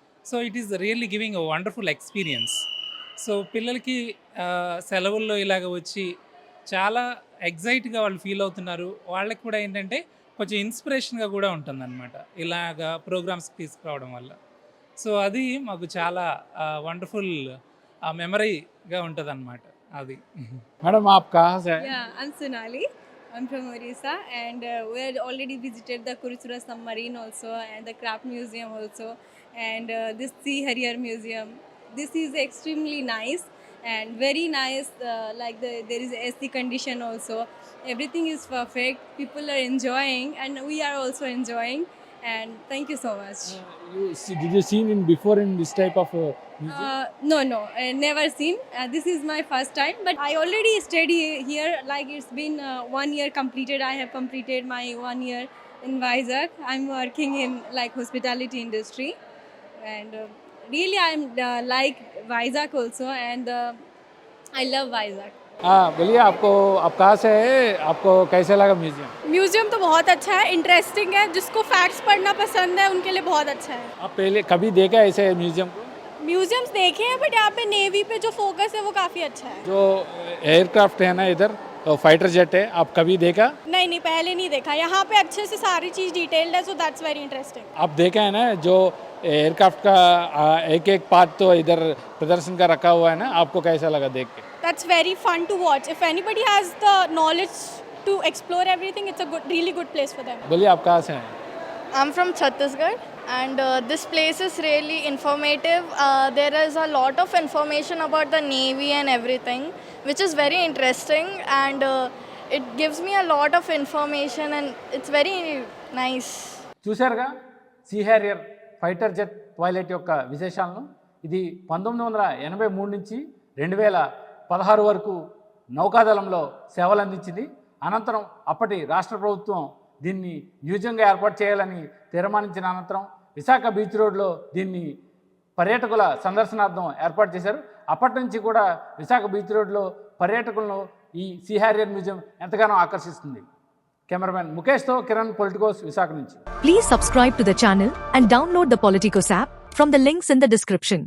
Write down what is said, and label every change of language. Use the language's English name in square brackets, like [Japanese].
[English] So it is really giving a wonderful experience. [Telugu] So పిల్లలకి సెలవుల్లో ఇలాగ వచ్చి చాలా ఎగ్జైట్గా వాళ్ళు ఫీల్ అవుతున్నారు. వాళ్ళకి కూడా ఏంటంటే కొంచెం ఇన్స్పిరేషన్గా కూడా ఉంటుందన్నమాట ఇలాగా ప్రోగ్రామ్స్కి తీసుకురావడం వల్ల. సో అది మాకు చాలా వండర్ఫుల్ మెమరీగా ఉంటుంది అన్నమాట అది. [Hindi] మేడం ఆప్ కహాं से? [English] Yeah, I'm Sonali. I'm from Orissa, and we had already visited the Kurusura submarine also, and the craft museum also, and this Sea Harrier museum. This is extremely nice and very nice. There is AC condition also. Everything is perfect. People are enjoying, and we are also enjoying. And thank you so much. Did you seen in before in this type of museum? No, never seen. This is my first time, but I already stayed here. Like it's been 1 year completed. I have completed my 1 year in Vizag. I'm working in like hospitality industry, and really I'm like Vizag also, and I love Vizag. [Hindi] बोलिए आप कहाँ से है, आपको कैसे लगा museum? Museum तो बहुत अच्छा है, इंटरेस्टिंग है. जिसको फैक्ट्स पढ़ना पसंद है उनके लिए बहुत अच्छा है. आप पहले कभी देखा ऐसे म्यूजियम को? म्यूजियम्स देखे हैं, बट यहाँ पे नेवी पे जो फोकस है वो काफ़ी अच्छा है. जो एयरक्राफ्ट है ना इधर फाइटर जेट है, आप कभी देखा? नहीं, पहले नहीं देखा. यहाँ पे अच्छे से सारी चीज़ डिटेल्ड है, [English] So that's very interesting. [Hindi] आप देखा है ना जो एयरक्राफ्ट का एक एक पार्ट तो इधर प्रदर्शन का रखा हुआ है ना, आपको कैसा लगा देख के? [English] That's very fun to watch. If anybody has the knowledge to explore everything, it's a really good place for them. [Hindi] बोलिए आप कहाँ से हैं? [English] I'm from Chhattisgarh, and this place is really informative. There is a lot of information about the Navy and everything, which is very interesting, and it gives me a lot of information and it's very nice. [Telugu] చూశారుగా see Harrier fighter jet toilet యొక్క విశేషాలను. ఇది 1983 నుంచి 2016 వరకు నౌకాదళంలో సేవలు అందించింది. అనంతరం అప్పటి రాష్ట్ర ప్రభుత్వం దీన్ని మ్యూజియంగా ఏర్పాటు చేయాలని తీర్మానించిన అనంతరం విశాఖ బీచ్ రోడ్లో దీన్ని పర్యాటకుల సందర్శనార్థం ఏర్పాటు చేశారు. అప్పటి నుంచి కూడా విశాఖ బీచ్ రోడ్లో పర్యాటకులను ఈ సీ హ్యారియర్ మ్యూజియం ఎంతగానో ఆకర్షిస్తుంది. కెమెరామెన్ ముఖేష్తో కిరణ్, పొలిటికోస్, విశాఖ నుంచి. [English] Please subscribe to the channel and download the Politicos app from the links in the description.